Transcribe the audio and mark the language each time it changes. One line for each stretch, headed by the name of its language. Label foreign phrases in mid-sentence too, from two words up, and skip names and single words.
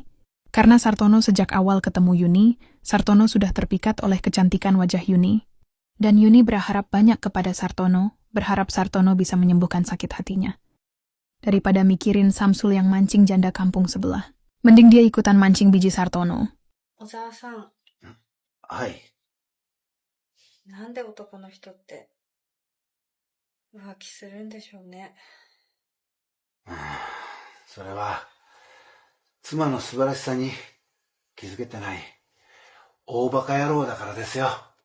Indonesian: Karena Sartono sejak awal ketemu Yuni, Sartono sudah terpikat oleh kecantikan wajah Yuni. Dan Yuni berharap banyak kepada Sartono, berharap Sartono bisa menyembuhkan sakit hatinya. Daripada mikirin Samsul yang mancing janda kampung sebelah. Mending dia ikutan mancing biji Sartono. Ozawa-san,
Japanese: はい。なんで男の人って浮気するんでしょうね。それは、妻の素晴らしさに気づけてない、大バカ野郎だからですよ。